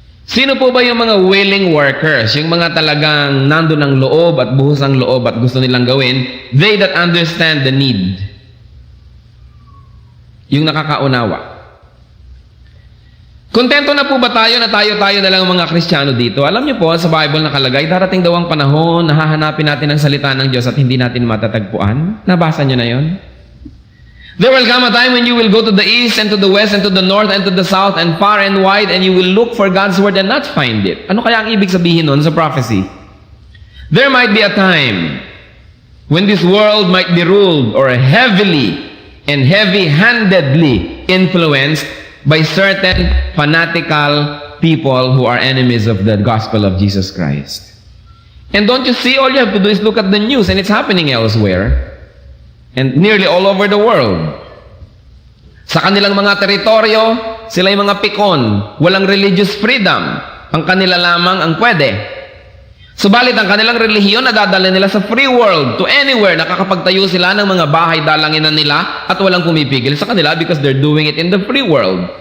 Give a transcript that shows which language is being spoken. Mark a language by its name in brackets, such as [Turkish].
[Filipino] Sino po ba yung mga willing workers? Yung mga talagang nandun ang loob at buhos ang loob at gusto nilang gawin. [English] They that understand the need. [Filipino] Yung nakakaunawa. Kontento na po ba tayo na tayo na lang mga Kristiyano dito? Alam niyo po, sa Bible nakalagay, darating daw ang panahon na hahanapin natin ang salita ng Diyos at hindi natin matatagpuan. Nabasa niyo na yon? [English] There will come a time when you will go to the east and to the west and to the north and to the south and far and wide, and you will look for God's word and not find it. [Filipino] Ano kaya ang ibig sabihin nun sa prophecy? [English] There might be a time when this world might be ruled or heavily and heavy-handedly influenced by certain fanatical people who are enemies of the gospel of Jesus Christ. And don't you see, all you have to do is look at the news, and it's happening elsewhere and nearly all over the world. [Filipino] Sa kanilang mga teritoryo, sila yung mga pikon, walang religious freedom. Ang kanila lamang ang pwede. Subalit ang kanilang relihiyon nadadala nila sa free world, [English] to anywhere, [Filipino] nakakapagtayo sila ng mga bahay dalanginan nila at walang pumipigil sa kanila [English] because they're doing it in the free world.